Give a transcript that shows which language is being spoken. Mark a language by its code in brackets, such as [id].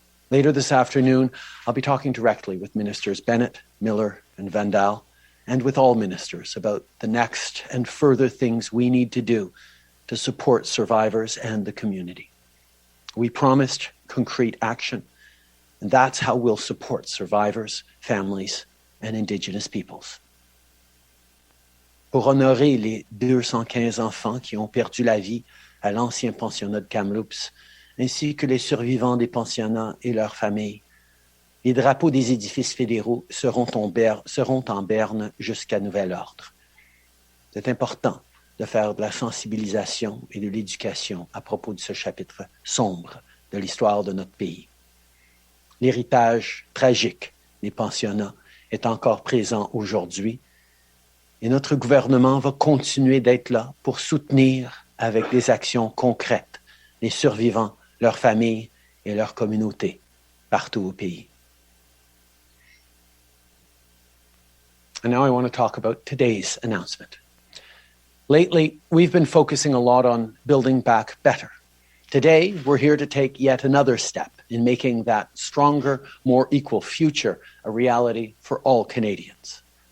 [en] Later this afternoon, I'll be talking directly with Ministers Bennett, Miller, and Vandal, and with all ministers about the next and further things we need to do to support survivors and the community. We promised concrete action, and that's how we'll support survivors, families, and Indigenous peoples. [fr] Pour honorer les 215 enfants qui ont perdu la vie à l'ancien pensionnat de Kamloops, ainsi que les survivants des pensionnats et leurs familles, les drapeaux des édifices fédéraux seront en berne jusqu'à nouvel ordre. C'est important de faire de la sensibilisation et de l'éducation à propos de ce chapitre sombre de l'histoire de notre pays. L'héritage tragique des pensionnats est encore présent aujourd'hui et notre gouvernement va continuer d'être là pour soutenir avec des actions concrètes les survivants, leurs familles et leurs communautés partout au pays. [en] And now I want to talk about today's announcement. Lately, we've been focusing a lot on building back better. Today, we're here to take yet another step in making that stronger, more equal future a reality for all Canadians.